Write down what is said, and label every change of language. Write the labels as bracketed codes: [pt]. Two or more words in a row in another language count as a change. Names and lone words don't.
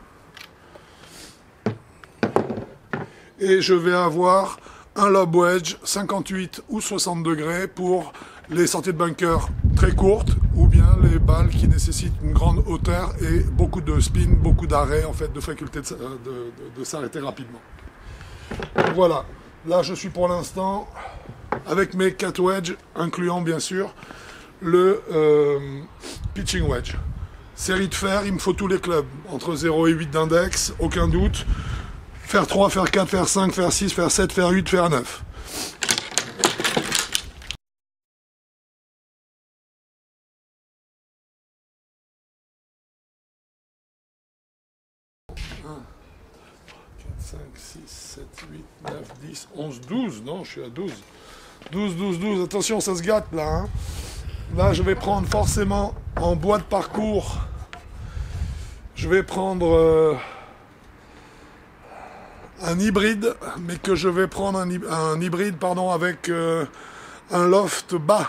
[fr] Et je vais avoir un [en] lob wedge [fr] 58 ou 60 degrés pour les sorties de bunker très courtes ou bien les balles qui nécessitent une grande hauteur et beaucoup de spin, beaucoup d'arrêt, en fait, de faculté de s'arrêter rapidement. Donc voilà, là je suis pour l'instant avec mes 4 wedges, incluant bien sûr le [en] pitching wedge. [fr] Série de fer, il me faut tous les clubs, entre 0 et 8 d'index, aucun doute. Fer 3, fer 4, fer 5, fer 6, fer 7, fer 8, fer 9. Un, 4, 5, 6, 7, 8, 9, 10, 11, 12. Non, je suis à 12. 12, 12, 12. Attention, ça se gâte là. Hein. Là, je vais prendre forcément en bois de parcours. Je vais prendre un hybride, mais que je vais prendre un hybride pardon, avec un loft bas.